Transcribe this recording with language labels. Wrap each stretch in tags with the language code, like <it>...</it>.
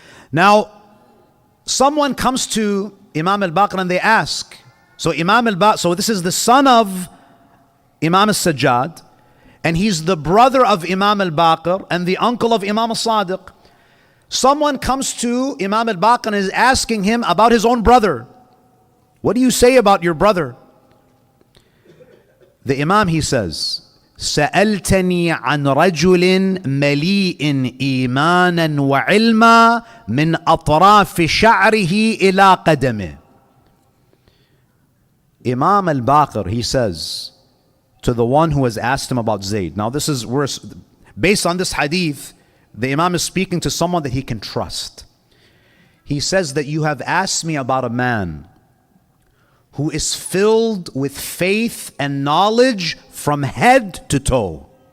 <en>Now, someone comes to Imam al-Baqir and they ask, so this is the son of Imam al-Sajjad, and he's the brother of Imam al-Baqir and the uncle of Imam al-Sadiq. Someone comes to Imam al-Baqir and is asking him about his own brother. What do you say about your brother? The Imam, he says,</en> <ar>سألتني عن رجل مليء إيمانا وعلما من أطراف شعره إلى قدمه.</ar> <en>Imam al-Baqir, he says to the one who has asked him about Zayd. Now this is, based on this hadith, the Imam is speaking to someone that he can trust. He says that you have asked me about a man who is filled with faith and knowledge from head to toe.</en>